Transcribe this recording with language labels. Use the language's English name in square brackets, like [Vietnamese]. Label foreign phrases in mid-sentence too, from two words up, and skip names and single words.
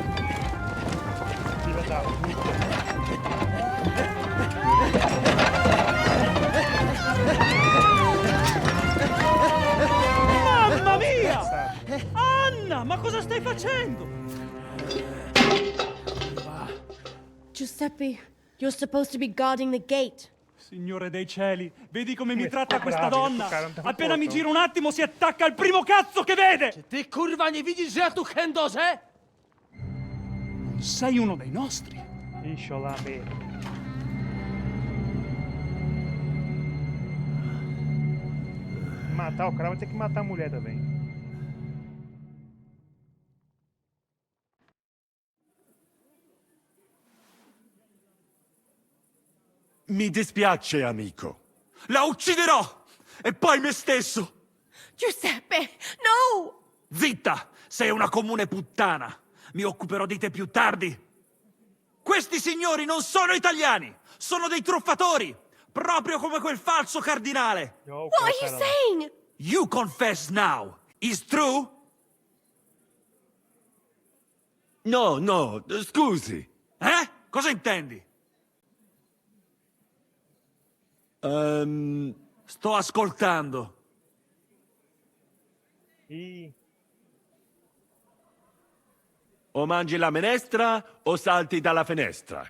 [Portuguese] Filha da puta. [Italian] Mamma mia! Anna, ma cosa stai facendo? Giuseppe, [English] you're supposed to be guarding the gate. [Italian] Signore dei cieli, vedi come mi tratta questa donna? Appena mi giro un attimo si attacca al primo cazzo che vede! [Polish] Ty kurwa nie widzisz, że ja tu chędożę? [Italian] Sei uno dei nostri. [Portuguese] Ixi, olha lá, matar o cara, vai ter que matar a mulher também. [Italian] Mi dispiace, amico. La ucciderò! E poi me stesso! Giuseppe, no! Zitta! Sei una comune puttana! Mi occuperò di te più tardi! Questi signori non sono italiani! Sono dei truffatori! Proprio come quel falso cardinale! [English] What are you saying? You confess now! Is true? [Italian] No, scusi. Cosa intendi? Sto ascoltando. O mangi la minestra o salti dalla finestra.